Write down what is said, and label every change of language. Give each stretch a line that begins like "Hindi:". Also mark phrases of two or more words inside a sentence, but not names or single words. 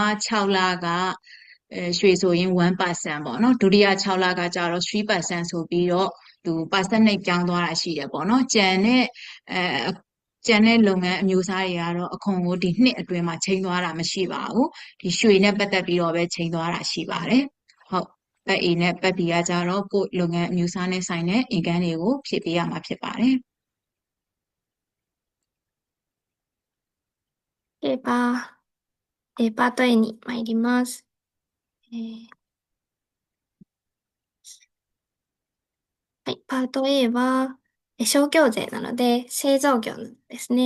Burmese: 6 လကရွှေဆိုရင်1%ပေါ့နော်ဒုတိယ6လကကျတော့3%ဆိုပြီးတော့သူ percentage ပြောင်းသွားတာရှိတယ်ပေါ့နော်ကျန်တဲ့လုပ်ငန်းအမျိုးအစားတွေကတော့အခွန်ကိုဒီနှစ်အတွင်းမှာချိန်သွားတာမရှိပါဘူးဒီရွှေနဲ့ပတ်သက်ပြီးတော့ပဲချိန်သွားတာရှိပါတယ်ဟုတ်ပတ် A နဲ့ပတ် B ကကျတော့ကိုယ်လုပ်ငန်းအမျိုးအစားနဲ့ဆိုင်တဲ့ income တွေကိုဖြည့်ပေးရမှာဖြစ်ပါတယ်
Japanese: では、パート A に参ります。はい、パート A は、商業税なので、製造業ですね。